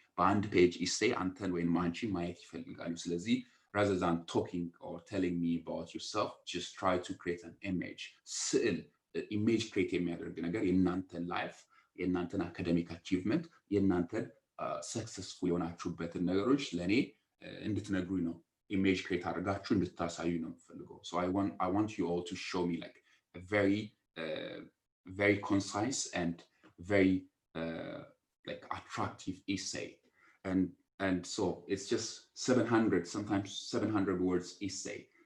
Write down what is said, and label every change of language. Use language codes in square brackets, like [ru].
[am] በአንድ page essay አንተን ወይም አንቺን ማየት ይፈልጋሉ። ስለዚህ [en] rather than talking or telling me about yourself, just try to create an image. [am] ኢሜጅ ክሬት የሚያደርግ ነገር የእናንተን ላይፍ፣ የእናንተን አካደሚክ አቺቭመንት፣ የእናንተን ሰክሰስፉል የሆናችሁበትን ነገሮች ለእኔ እንድትነግሩኝ ነው። ኢሜጅ ክሬት አድርጋችሁ እንድታሳዩ ነው የምፈልገው። [en] So I want you all to show me like a very concise and very like attractive essay. And so it's just 700 words essay.